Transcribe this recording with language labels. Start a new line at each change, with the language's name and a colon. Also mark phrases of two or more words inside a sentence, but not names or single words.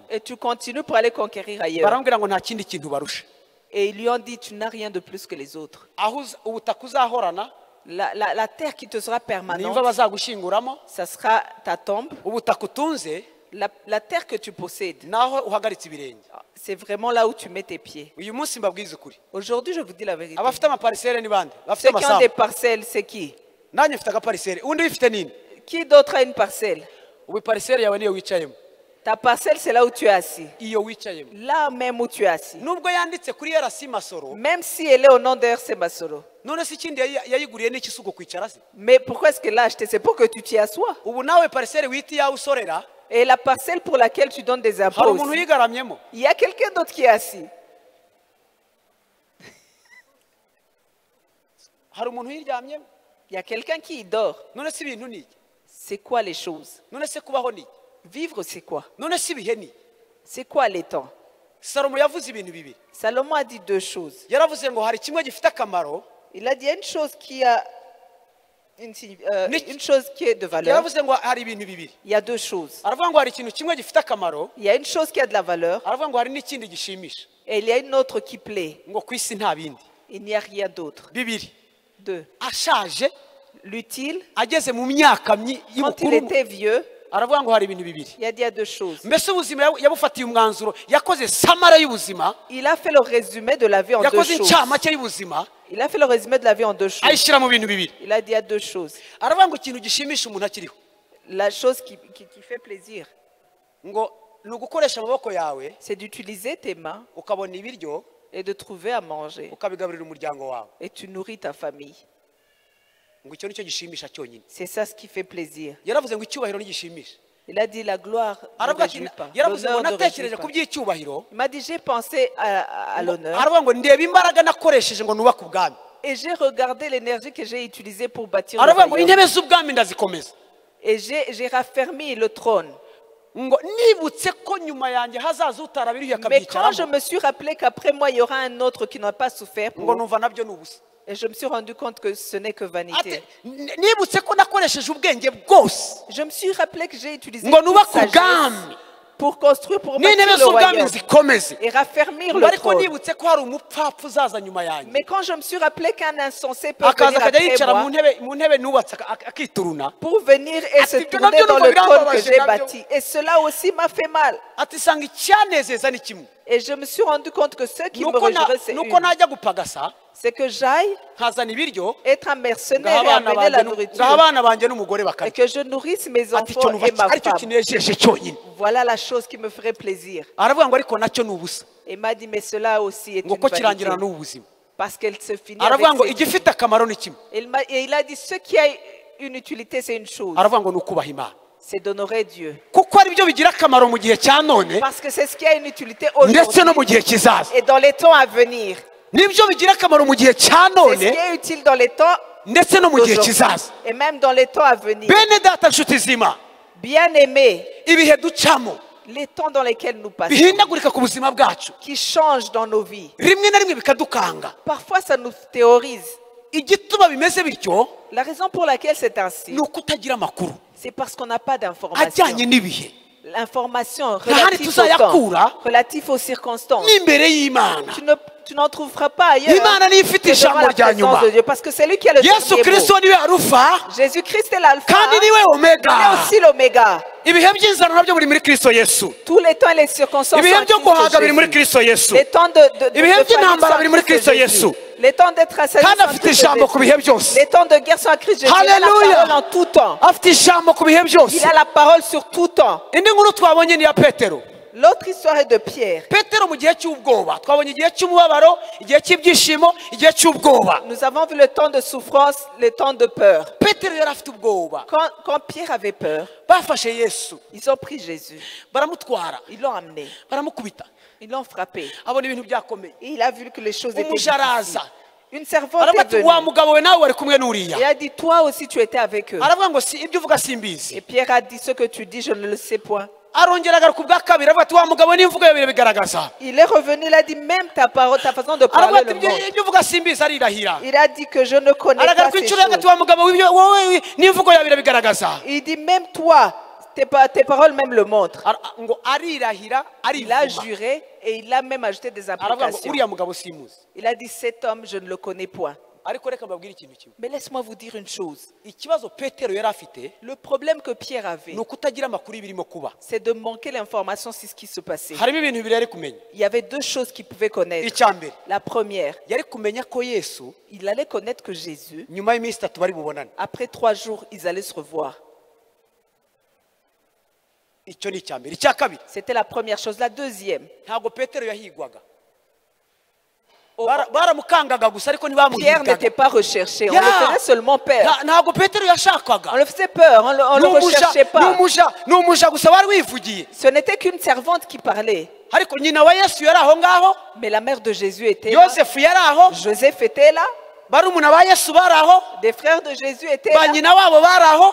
French: et tu continues pour aller conquérir ailleurs.
Kinyarwanda: baramubwira ngo nta kindi kintu barusha.
French: Et ils lui ont dit, tu n'as rien de plus que les autres.
Kinyarwanda: ubutaka uzahorana
French: La terre qui te sera
Kinyarwanda: nimba
French: permanente,
Kinyarwanda: bazagushinguramo,
French: ça sera ta tombe.
Kinyarwanda: ubutaka utunze
French: La terre que tu possèdes,
Kinyarwanda: naho uhagaritse ibirenge.
French: c'est vraiment là où tu mets tes pieds.
Kinyarwanda: uyu munsi mbabwiza ukuri,
French: Aujourd'hui, je vous dis la vérité.
Kinyarwanda: abafite amaparisere ni bande? bafite
French: Ceux qui ont des
Kinyarwanda: amasambu.
French: parcelles, c'est qui?
Kinyarwanda: nanjye mfite agaparisere, undi wifite nini?
French: Qui d'autre a une parcelle?
Kinyarwanda: ubu parisere yawe niyo wicayemo,
French: Ta parcelle, c'est là où tu es assis.
Kinyarwanda: iyo wicayemo.
French: Là même où tu es assis.
Kinyarwanda: nubwo yanditse kuri RC Masoro,
French: Même si elle est au nom de RC Masoro.
Kinyarwanda: none se ikindi yayiguriye n'iki si kwicara se?
French: Mais pourquoi est-ce qu'elle l'a acheté? C'est pour que tu t'y assoies.
Kinyarwanda: ubu nawe parisere wita iyawe usorera,
French: Et la parcelle pour laquelle tu donnes des
Kinyarwanda: hari
French: impôts
Kinyarwanda: umuntu
French: aussi,
Kinyarwanda: uyigaramyemo.
French: il y a quelqu'un d'autre qui est assis.
Kinyarwanda: hari umuntu uyiryamyemo.
French: Il y a quelqu'un qui y dort.
Kinyarwanda: none se ibintu ni iki?
French: C'est quoi les choses?
Kinyarwanda: none se kubaho ni iki?
French: Vivre, c'est quoi?
Kinyarwanda: none se ibihe ni iki?
French: C'est quoi les temps?
Kinyarwanda: salomo yavuze ibintu bibiri.
French: Salomon a dit deux choses.
Kinyarwanda: yaravuze ngo hari kimwe gifite akamaro,
French: Il a dit il y a une chose qui a une chose qui est de valeur.
Kinyarwanda: yaravuze ngo hari ibintu bibiri.
French: Il y a deux choses.
Kinyarwanda: aravuga ngo hari ikintu kimwe gifite akamaro,
French: Il y a une chose qui a de la valeur
Kinyarwanda: aravuga ngo hari n'ikindi gishimisha,
French: et il y a une autre qui plaît.
Kinyarwanda: ngo ku isi nta bindi.
French: Il n'y a rien d'autre.
Kinyarwanda: bibiri,
French: Deux.
Kinyarwanda: ashaje
French: L'utile,
Kinyarwanda: ageze mu myaka
French: quand il
Kinyarwanda: y'ubukuru,
French: était vieux,
Kinyarwanda: aravuga ngo hari ibintu bibiri.
French: il a dit il y a deux choses.
Kinyarwanda: mbese ubuzima yabufatiye umwanzuro, yakoze samara y'ubuzima,
French: Il a fait le résumé de la vie en deux
Kinyarwanda: yakoze
French: choses.
Kinyarwanda: incamake y'ubuzima,
French: Il a fait le résumé de la vie en deux choses.
Kinyarwanda: ayishyira mu bintu bibiri.
French: Il a dit il y a deux choses.
Kinyarwanda: aravuga ngo ikintu gishimisha umuntu akiriho,
French: La chose qui fait plaisir,
Kinyarwanda: ngo ni ugukoresha amaboko yawe
French: c'est d'utiliser tes mains
Kinyarwanda: ukabona ibiryo
French: et de trouver à manger.
Kinyarwanda: ukabigaburira umuryango wawe,
French: Et tu nourris ta famille.
Kinyarwanda: ngo icyo nicyo gishimisha cyonyine.
French: C'est ça ce qui fait plaisir.
Kinyarwanda: yaravuze ngo icyubahiro ntigishimisha.
French: Il a dit la gloire ne
Kinyarwanda: aravuga ati
French: réjouit pas.
Kinyarwanda: yaravuze ngo
French: L'honneur ne réjouit
Kinyarwanda: natekereje
French: pas.
Kinyarwanda: ku by'icyubahiro,
French: Il m'a dit j'ai pensé à l'honneur
Kinyarwanda: aravuga ngo ndeba imbaraga nakoresheje ngo nubake ubwami,
French: et j'ai regardé l'énergie que j'ai utilisée pour bâtir le
Kinyarwanda: aravuga ngo
French: royaume.
Kinyarwanda: intebe z'ubwami ndazikomeza,
French: Et j'ai raffermi le trône.
Kinyarwanda: ngo nibutse ko nyuma yanjye hazaza utarabiruye
French: Mais quand je
Kinyarwanda: akabyicaramo,
French: me suis rappelé qu'après moi, il y aura un autre qui n'a pas souffert
Kinyarwanda: ngo
French: pour...
Kinyarwanda: numva nabyo ni ubusa.
French: Et je me suis rendu compte que ce n'est que
Kinyarwanda: Ati,
French: vanité.
Kinyarwanda: nibutse ko nakoresheje ubwenge bwose
French: Je me suis rappelé que j'ai utilisé
Kinyarwanda: ngo
French: toute
Kinyarwanda: nubake
French: sagesse
Kinyarwanda: ubwami,
French: pour construire, pour
Kinyarwanda: n'intebe
French: bâtir le
Kinyarwanda: z'ubwami
French: royaume
Kinyarwanda: zikomeze
French: et raffermir le
Kinyarwanda: ariko
French: trône.
Kinyarwanda: nibutse ko hari umupfapfa uzaza nyuma yanjye
French: Mais quand je me suis rappelé qu'un insensé peut
Kinyarwanda: akaza
French: venir
Kinyarwanda: akajya
French: après
Kinyarwanda: yicara
French: moi
Kinyarwanda: mu ntebe nubatse akituruna
French: pour venir et se
Kinyarwanda: Ati,
French: tourner
Kinyarwanda: nabyo
French: dans
Kinyarwanda: numva
French: le trône que
Kinyarwanda: birambabaje,
French: j'ai
Kinyarwanda: nabyo.
French: bâti. Et cela aussi m'a fait mal.
Kinyarwanda: ati sanga icyanezeza ni kimwe
French: Et je me suis rendu compte que ce qui me
Kinyarwanda: nuko
French: réjouirait,
Kinyarwanda: nuko najya gupagasa
French: c'est que j'aille
Kinyarwanda: nkazana ibiryo
French: être un mercenaire et
Kinyarwanda: ngaha abana
French: amener la
Kinyarwanda: banjye
French: nourriture.
Kinyarwanda: ngaha abana banjye n'umugore
French: Et
Kinyarwanda: bakarya
French: que je nourrisse mes
Kinyarwanda: ati icyo
French: enfants
Kinyarwanda: numva
French: et ma
Kinyarwanda: aricyo
French: femme.
Kinyarwanda: kinejeje cyonyine
French: Voilà la chose qui me ferait plaisir.
Kinyarwanda: aravuga ngo ariko nacyo ni ubusa
French: Et il m'a dit, mais cela aussi est
Kinyarwanda: ngo
French: une
Kinyarwanda: ko
French: vanité.
Kinyarwanda: kirangirana n'ubu buzima
French: Parce qu'elle se finit avec
Kinyarwanda: aravuga ngo
French: ses vies.
Kinyarwanda: igifite akamaro ni kimwe
French: Et il a dit, ce qui a une utilité, c'est une chose.
Kinyarwanda: aravuga ngo ni ukubaha imana
French: C'est d'honorer Dieu.
Kinyarwanda: kuko ari byo bigira akamaro mu gihe cya none
French: Parce que c'est ce qui a une utilité
Kinyarwanda: ndetse no mu
French: aujourd'hui
Kinyarwanda: gihe kizaza
French: et dans les temps à venir.
Kinyarwanda: nibyo bigira akamaro mu gihe cya
French: C'est
Kinyarwanda: none
French: ce qui est utile dans les temps
Kinyarwanda: ndetse no mu gihe
French: d'aujourd'hui
Kinyarwanda: kizaza
French: et même dans les temps à venir.
Kinyarwanda: bene data nshuti zima
French: Bien-aimés,
Kinyarwanda: ibihe ducamo
French: les temps dans lesquels nous passons,
Kinyarwanda: bihindagurika ku buzima bwacu
French: qui changent dans nos vies,
Kinyarwanda: rimwe na rimwe bikadukanga
French: parfois ça nous théorise.
Kinyarwanda: igituma bimeze bityo
French: La raison pour laquelle c'est ainsi,
Kinyarwanda: ni ukutagira amakuru
French: c'est parce qu'on n'a pas d'information.
Kinyarwanda: ajyanye n'ibihe
French: L'information
Kinyarwanda: Ntahandi
French: relative au temps,
Kinyarwanda: tuzayakura
French: relative aux circonstances.
Kinyarwanda: n'imbere y'imana
French: Tu n'en trouveras pas ailleurs
Kinyarwanda: Imana niyo ifite
French: que devant
Kinyarwanda: ijambo
French: la
Kinyarwanda: rya
French: présence
Kinyarwanda: nyuma
French: de Dieu. Parce que c'est lui qui est le
Kinyarwanda: yesu
French: dernier
Kinyarwanda: kirisito
French: mot.
Kinyarwanda: niwe arufa
French: Jésus-Christ est l'alpha,
Kinyarwanda: kandi niwe
French: il
Kinyarwanda: omega
French: est aussi l'oméga.
Kinyarwanda: ibihe by'inzara nabyo buri muri kristo yesu
French: Tous les temps et les circonstances
Kinyarwanda: ibihe
French: sont en
Kinyarwanda: byo
French: Christ
Kinyarwanda: guhaga biri muri
French: Jésus.
Kinyarwanda: kristo yesu
French: Les temps de
Kinyarwanda: Ibihe
French: famine
Kinyarwanda: by'intambara
French: sont en
Kinyarwanda: biri muri
French: Christ
Kinyarwanda: Kristo
French: Jésus.
Kinyarwanda: Yesu.
French: Les temps d'être assaillis
Kinyarwanda: kandi
French: sont en
Kinyarwanda: afite
French: Christ
Kinyarwanda: ijambo ku bihe
French: Jésus.
Kinyarwanda: byose
French: Les temps de guerre sont en Christ Jésus. Il a la Hallelujah. parole en tout temps.
Kinyarwanda: afite ijambo ku bihe byose
French: Il a la parole sur tout temps.
Kinyarwanda: indi nkuru twabonye ni iya petero
French: L'autre histoire est de Pierre.
Kinyarwanda: petero mu gihe cy'ubwoba twabonye igihe cy'umubabaro igihe cy'ibyishimo igihe cy'ubwoba
French: Nous avons vu le temps de souffrance, le temps de peur.
Kinyarwanda: petero yari afite ubwoba
French: Quand Pierre avait peur,
Kinyarwanda: bafashe yesu
French: ils ont pris Jésus.
Kinyarwanda: baramutwara
French: Ils l'ont amené.
Kinyarwanda: baramukubita
French: Ils l'ont frappé.
Kinyarwanda: abona ibintu byakomeye
French: Et il a vu que les choses étaient
Kinyarwanda: umuja
French: difficiles.
Kinyarwanda: araza
French: Une servante
Kinyarwanda: aravuga
French: est
Kinyarwanda: ati
French: venue.
Kinyarwanda: wa mugabo we nawe wari kumwe n'uriya
French: Et a dit, toi aussi tu étais avec eux.
Kinyarwanda: aravuga ngo si ibyo uvuga simbizi
French: Et Pierre a dit, ce que tu dis, je ne le sais point.
Kinyarwanda: arongera agaruka ubwa kabiri aravuga ati wa mugabo n'imvugo yawe birabigaragaza
French: Il est revenu, il a dit, même ta parole, ta façon de
Kinyarwanda: aravuga
French: parler
Kinyarwanda: ati
French: le montre.
Kinyarwanda: ibyo uvuga simbizi arirahira
French: Il a dit que je ne connais pas
Kinyarwanda: aragaruka
French: ces
Kinyarwanda: inshuro ya
French: choses.
Kinyarwanda: gatatu wa mugabo w'ibyo wowe n'imvugo yawe birabigaragaza
French: Il dit, même toi, tes paroles même le montrent.
Kinyarwanda: ngo arirahira
French: Il a
Kinyarwanda: arivuma
French: juré et il a même ajouté des
Kinyarwanda: aravuga ngo
French: implications.
Kinyarwanda: uriya mugabo simuzi
French: Il a dit, cet homme, je ne le connais point.
Kinyarwanda: ariko reka mbabwire ikintu kimwe
French: Mais laisse-moi vous dire une chose.
Kinyarwanda: ikibazo petero yari afite
French: Le problème que Pierre avait,
Kinyarwanda: ni ukutagira amakuru y'ibirimo kuba
French: c'est de manquer l'information sur ce qui se passait.
Kinyarwanda: harimo ibintu bibiri yari kumenya
French: Il y avait deux choses qu'il pouvait connaître.
Kinyarwanda: icya mbere
French: La première,
Kinyarwanda: yari kumenya ko yesu
French: il allait connaître que Jésus,
Kinyarwanda: nyuma y'iminsi itatu bari bubonane
French: après 3 jours, ils allaient se revoir.
Kinyarwanda: icyo ni icya mbere icya kabiri
French: C'était la première chose. La deuxième,
Kinyarwanda: ntabwo petero yahigwaga oh, baramukangaga gusa ariko
French: Pierre
Kinyarwanda: ntibamuhigaga
French: n'était pas recherché. On Yeah. le faisait seulement peur.
Kinyarwanda: ntabwo petero yashakaga
French: On le faisait peur. On ne le recherchait pas.
Kinyarwanda: ni umuja gusa wari wivugiye
French: Ce n'était qu'une servante qui parlait.
Kinyarwanda: ariko nyina wa yesu yari aho ngaho
French: Mais la mère de Jésus était là.
Kinyarwanda: yosefu yari aho
French: Joseph était là.
Kinyarwanda: barumuna ba yesu bari aho
French: Des frères de Jésus étaient
Kinyarwanda: ba
French: là.
Kinyarwanda: nyina wabo bari aho